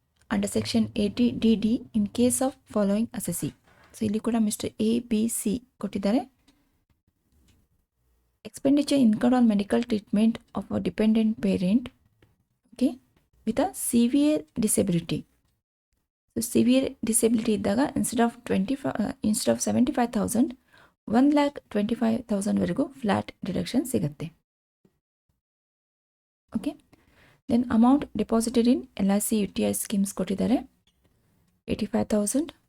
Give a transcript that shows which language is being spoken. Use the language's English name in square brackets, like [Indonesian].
[English] Under section 80DD in case of following assessee. [Kannada] So ಇಲ್ಲಿ ಕೂಡ mister A B C ಕೊಟ್ಟಿದ್ದಾರೆ. [English] Expenditure incurred on medical treatment of a dependent parent, okay, with a severe disability. [Kannada] So severe disability ಇದ್ದಾಗ [English] instead of [Kannada] 75,000 1,25,000 ವರೆಗೂ flat deduction ಸಿಗುತ್ತೆ. [English] Okay, then amount deposited in LIC UTI schemes ಕೊಟ್ಟಿದ್ದಾರೆ 85,000.